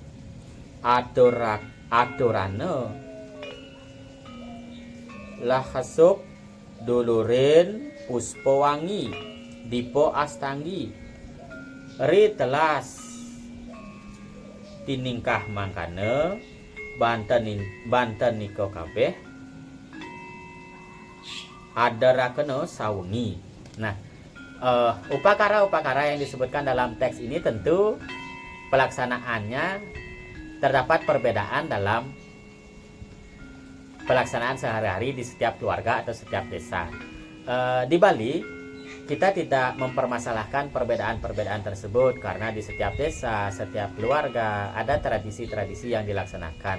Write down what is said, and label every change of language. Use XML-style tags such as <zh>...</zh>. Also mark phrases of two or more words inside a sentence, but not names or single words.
<ban>Aturane lah khasuk dulurin puspawangi dipo astanggi. Ri telas tiningkah mangkane banten niko kabeh adarakeno sawengi.</ban> <id>Nah, upakara-upakara yang disebutkan dalam teks ini tentu pelaksanaannya terdapat perbedaan dalam pelaksanaan sehari-hari di setiap keluarga atau setiap desa. Di Bali kita tidak mempermasalahkan perbedaan-perbedaan tersebut karena di setiap desa, setiap keluarga ada tradisi-tradisi yang dilaksanakan.</id>